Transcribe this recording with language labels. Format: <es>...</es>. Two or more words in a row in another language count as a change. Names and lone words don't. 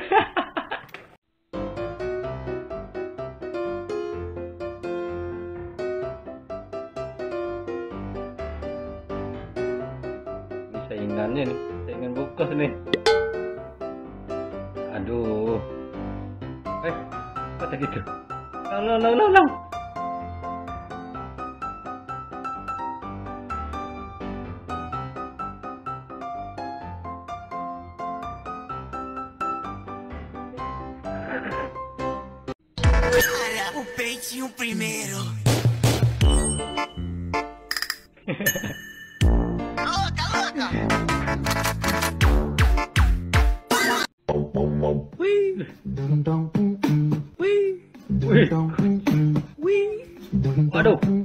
<id>Ini saingannya nih, saingan bukas nih. Aduh. Kata gitu. Lang.</id> <pt>O peitinho primeiro. Louca, louca.</pt> <id>Waduh.</id>